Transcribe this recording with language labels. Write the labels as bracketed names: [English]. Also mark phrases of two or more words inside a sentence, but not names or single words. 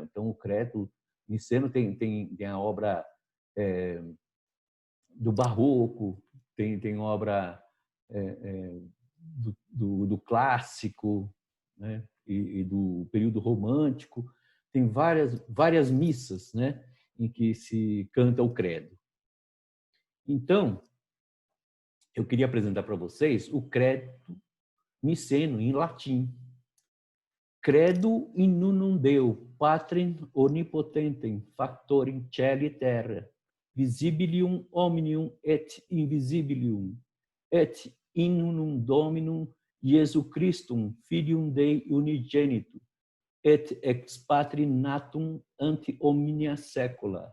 [Portuguese] Então, o credo niceno tem a obra do barroco, tem obra do clássico, né? E do período romântico. Tem várias missas, né? Em que se canta o credo. Então, eu queria apresentar para vocês o credo niceno, em latim. [Latin] Credo in unum Deo, Patrem omnipotentem, factorem celi et terra, visibilium omnium et invisibilium, et in unum Dominum Iesu Christum, Filium Dei unigenitum, et ex patri natum ante omnia saecula.